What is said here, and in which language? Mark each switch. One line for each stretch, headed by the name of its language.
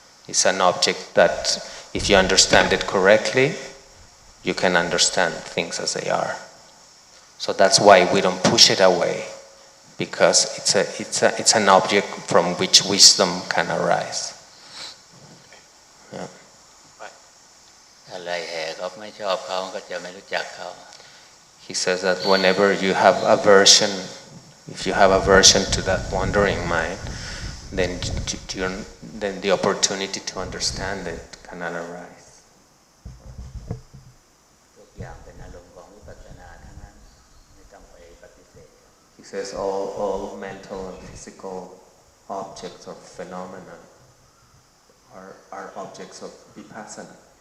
English: It's an object that, if you understand it correctly, you can understand things as they are. So that's why we don't push it away, because it's an object from which wisdom can arise. Yeah.
Thai: อะไรแห่เขาไม่ชอบเขาก็จะไม่รู้จักเขา
English: He says that whenever you have aversion, if you have aversion to that wandering mind, then the opportunity to understand it cannot arise.
Thai: ทุกอย่างเป็นอารมณ์ของวิปัสสนาทั้งนั้นไม่ต้องไปปฏิเสธ
English: He says all mental and physical objects or phenomena are objects of vipassana.